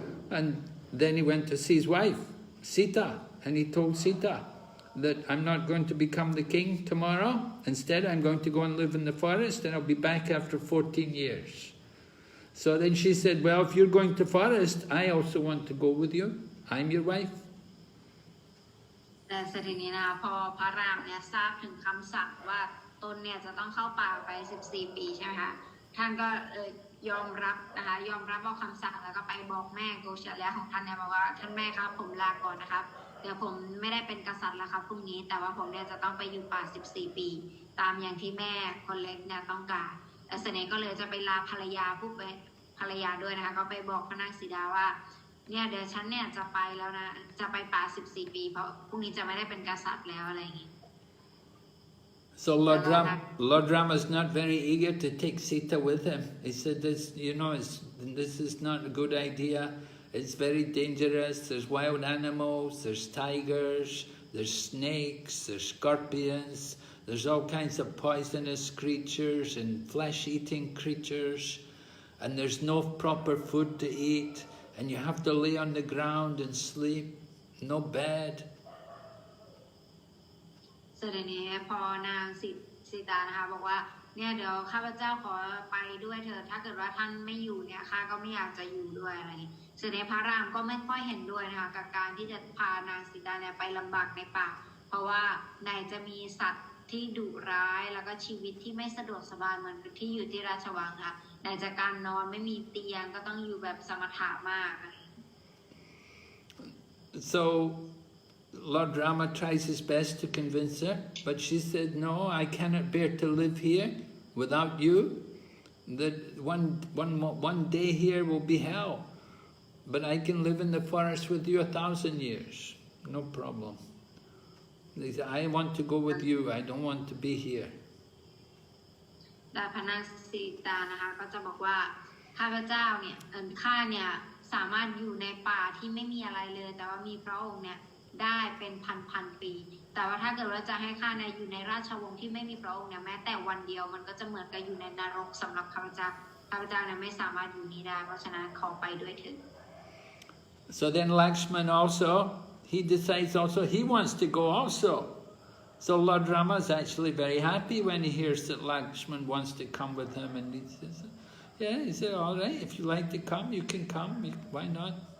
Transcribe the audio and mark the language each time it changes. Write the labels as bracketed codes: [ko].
[en] And then he went to see his wife, Sita, and he told Sita that I'm not going to become the king tomorrow. Instead, I'm going to go and live in the forest, and I'll be back after 14 years. So then she said, well, if you're going to forest, I also want to go with you. I'm your wife. [th] แต่ทีนี้นะพอพระรามเนี่ยทราบถึงคำสั่งว่าตนเนี่ยจะต้องเข้าป่าไป14 ปีใช่ไหมคะท่านก็ยอมรับนะคะยอมรับว่าคำสั่งแล้วก็ไปบอกแม่โกศลของท่านเนี่ยบอกว่าท่านแม่ครับผมลาก่อนนะครับเดี๋ยวผมไม่ได้เป็นกษัตริย์แล้วครับพรุ่งนี้แต่ว่าผมเนี่ยจะต้องไปอยู่ป่า14 ปี ตามอย่างที่แม่คนเล็กเนี่ยต้องการและเสน่ห์ก็เลยจะไปลาภรรยาด้วยนะคะก็ไปบอกพระนางสีดาว่าเนี่ยเดี๋ยวฉันเนี่ยจะไปแล้วนะจะไปป่า14 ปีเพราะพรุ่งนี้จะไม่ได้เป็นกษัตริย์แล้วอะไรอย่างนี้ [en] So Lord Rama is not very eager to take Sita with him. He said, this is not a good idea. It's very dangerous. There's wild animals, there's tigers, there's snakes, there's scorpions, there's all kinds of poisonous creatures and flesh-eating creatures, and there's no proper food to eat, and you have to lay on the ground and sleep, no bed. [th] ส่วนทีนี้พอนางสีตานะคะบอกว่าเนี่ยเดี๋ยวข้าพเจ้าขอไปด้วยเถิดถ้าเกิดว่าท่านไม่อยู่เนี่ยข้าก็ไม่อยากจะอยู่ด้วยอะไรอย่างนี้ส่วนในพระรามก็ไม่ค่อยเห็นด้วยนะคะกับการที่จะพานางสีตาเนี่ยไปลำบากในป่าเพราะว่าไหนจะมีสัตว์ที่ดุร้ายแล้วก็ชีวิตที่ไม่สะดวกสบายเหมือนที่อยู่ที่ราชวังค่ะไหนจากการนอนไม่มีเตียงก็ต้องอยู่แบบสมถะมาก [en] So Lord Rama tries his best to convince her, but she said, no, I cannot bear to live here without you. That one day here will be hell, but I can live in the forest with you 1,000 years, no problem. They said, I want to go with you, I don't want to be here. [th] แต่พระนางสีตานะคะก็จะบอกว่าข้าพเจ้าเนี่ยข้าเนี่ยสามารถอยู่ในป่าที่ไม่มีอะไรเลยแต่ว่ามีพระองค์เนี่ยได้เป็นพันปีแต่ว่าถ้าเกิดว่าจะให้ข้าเนี่ยอยู่ในราชวงศ์ที่ไม่มีพระองค์เนี่ยแม้แต่วันเดียวมันก็จะเหมือนกับอยู่ในนรกสำหรับข้าพเจ้าเนี่ยไม่สามารถอยู่นี้ได้เพราะฉะนั้นขอไปด้วยเถิด [en] So then Lakshman also, he decides also he wants to go also. So Lord Rama is actually very happy when he hears that Lakshman wants to come with him, and he says, yeah, he said, all right, if you like to come, you can come, why not?